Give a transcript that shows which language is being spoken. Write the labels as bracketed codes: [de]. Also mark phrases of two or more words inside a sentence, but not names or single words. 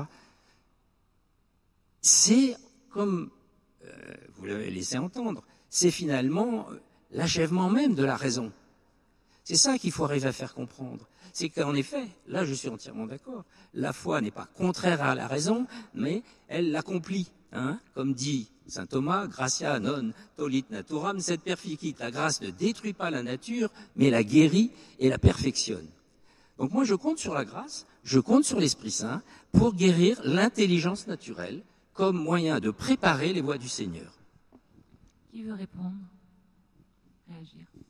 [fr] C'est comme, vous l'avez laissé entendre, c'est finalement l'achèvement même de la raison. C'est ça qu'il faut arriver à faire comprendre. C'est qu'en effet, là je suis entièrement d'accord, la foi n'est pas contraire à la raison, mais elle l'accomplit. Comme dit saint Thomas, [la] gratia non tollit naturam sed perficit. [fr] La grâce ne détruit pas la nature, mais la guérit et la perfectionne. Donc moi je compte sur la grâce, je compte sur l'Esprit Saint pour guérir l'intelligence naturelle comme moyen de préparer les voies du Seigneur. Qui veut répondre? Réagir.